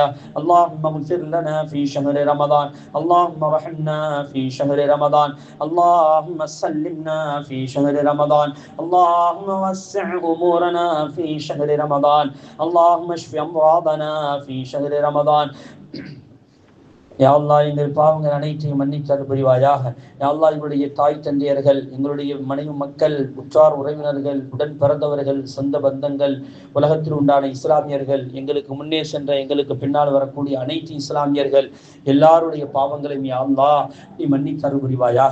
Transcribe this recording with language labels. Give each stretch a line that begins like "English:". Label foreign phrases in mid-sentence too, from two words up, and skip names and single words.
Arabic: اللهم اغفر لنا في شهر رمضان. اللهم ارحمنا في شهر رمضان. اللهم سلمنا في شهر رمضان. اللهم وسع أمورنا في شهر رمضان. اللهم اشف أمراضنا في شهر رمضان. يا الله,
Tamil: எங்கள் பாவங்கள் அனைத்தையும் மன்னித்தருள் புரிவாயாக.
Arabic: يا الله,
Tamil: எங்களுடைய தாய் தந்தையர்கள், எங்களுடைய மனைவி மக்கள், உற்றார் உறவினர்கள், உடன் பிறந்தவர்கள், சொந்த பந்தங்கள், உலகத்தில் உண்டான இஸ்லாமியர்கள், எங்களுக்கு முன்னே சென்ற எங்களுக்கு பின்னால் வரக்கூடிய அனைத்து இஸ்லாமியர்கள் எல்லாருடைய பாவங்களையும்
Arabic: يا الله
Tamil: நீ மன்னித்தருள் புரிவாயாக.